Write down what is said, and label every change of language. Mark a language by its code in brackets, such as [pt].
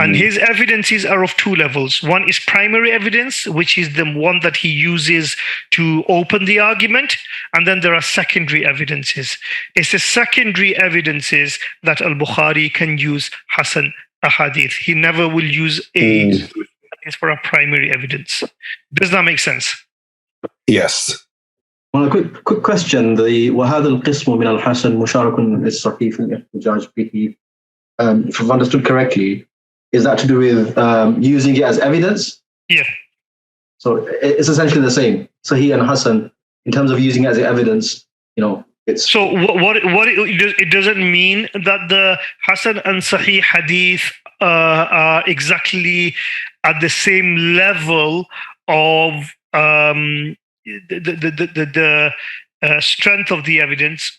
[en] And his evidences are of two levels. One is primary evidence, which is the one that he uses to open the argument. And then there are secondary evidences. It's the secondary evidences that al-Bukhari can use Hasan ahadith. He never will use a for a primary evidence. Does that make sense? Yes. Well, a quick question. [ar] وهذا القسم من الحسن مشارك للصحيح في الاحتجاج به. [en] If I've understood correctly, is that to do with using it as evidence? Yeah. So it's essentially the same. Sahih and Hasan, in terms of using it as evidence, it's. So what it doesn't mean that the Hasan and Sahih hadith are exactly at the same level of the strength of the evidence.